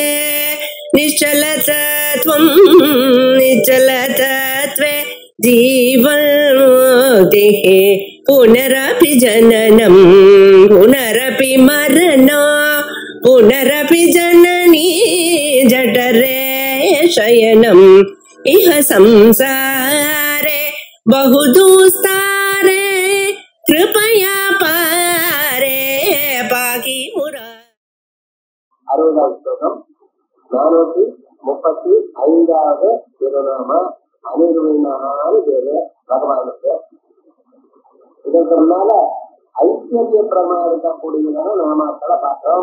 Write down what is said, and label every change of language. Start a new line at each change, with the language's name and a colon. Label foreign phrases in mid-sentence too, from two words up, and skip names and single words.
Sanskrit: निश्चलतत्वं निश्चलतत्वे जीवन्मुक्तिः पुनरपि जननं पुनरपि मरणं पुनरपि जननी जठरे शयनम् इह संसारे बहुदुस्तारे कृपया पारे पाहि मुरा.
Tamil: 60வது ஸ்லோகம் 435வது திருநாம அனிர்வீணான்னு பேரு பகவானுக்கு. இதற்கு முன்னால ஐஸ்வர்ய பிரமா இருக்கக்கூடியதான நாமாக்களை பார்த்தோம்.